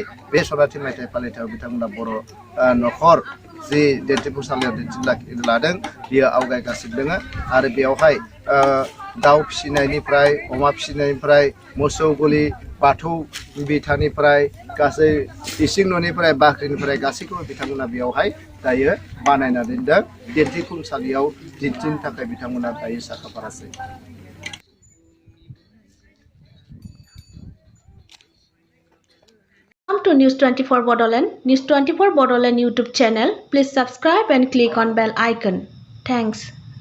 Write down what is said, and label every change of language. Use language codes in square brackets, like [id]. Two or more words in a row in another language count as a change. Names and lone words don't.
[brx] बे सनाथि मायथाइ फालिथायाव बिथांमोना बर' न'खर जि दिन्थिफुंसालियाव लादों बियो आवगायगासिनो दङ आरो बेयावहाय दाउ फिसिनायनिफ्राय अमा फिसिनायनिफ्राय मोसौ गलि बाथौ बिथानिफ्राय गासै इसिं न'निफ्राय बाख्रिनिफ्राय गासैखौबो बिथांमोना बेयावहाय दायो बानायना दोनदों दिन्थिफुंसालियाव दिन्थिनो थाखाय बिथांमोना दायो साखाफारासै [en] Welcome to News 24 Bodoland. News 24 Bodoland YouTube channel. Please subscribe and click on bell icon. Thanks.